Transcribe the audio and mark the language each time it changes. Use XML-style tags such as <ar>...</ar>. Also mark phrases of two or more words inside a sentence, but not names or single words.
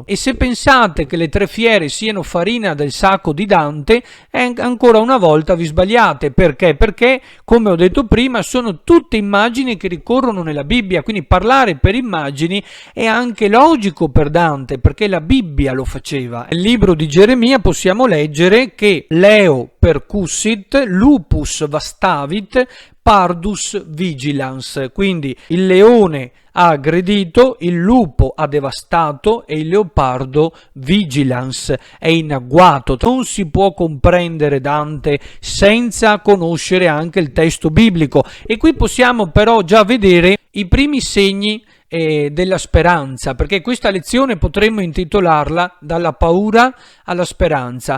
<it>E se pensate che le tre fiere siano farina del sacco di Dante, ancora una volta vi sbagliate. Perché? Perché, come ho detto prima, sono tutte immagini che ricorrono nella Bibbia, quindi parlare per immagini è anche logico per Dante, perché la Bibbia lo faceva. Nel libro di Geremia possiamo leggere che</it> <la>Leo percussit, lupus vastavit, pardus vigilans,</la> <it>quindi il leone ha aggredito, il lupo ha devastato e il leopardo vigilans è in agguato. Non si può comprendere Dante senza conoscere anche il testo biblico, e qui possiamo però già vedere i primi segni della speranza, perché questa lezione potremmo intitolarla Dalla paura alla speranza.</it>